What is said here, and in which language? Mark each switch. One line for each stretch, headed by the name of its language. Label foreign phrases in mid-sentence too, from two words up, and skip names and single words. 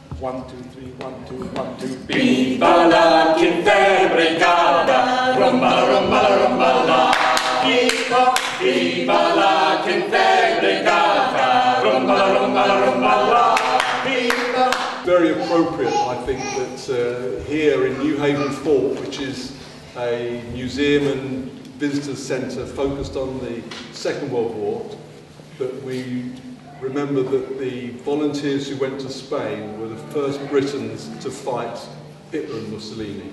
English: 1, 2, 3, 1, 2, 1, 2.
Spanish: Viva la quinta brigada, rumba, rumba, rumba, la. Viva, viva la quinta brigada, rumba, rumba, rumba, la. Viva.
English: Very appropriate, I think, that here in Newhaven Fort, which is a museum and visitors centre focused on the Second World War, that we remember that the volunteers who went to Spain were the first Britons to fight Hitler and Mussolini.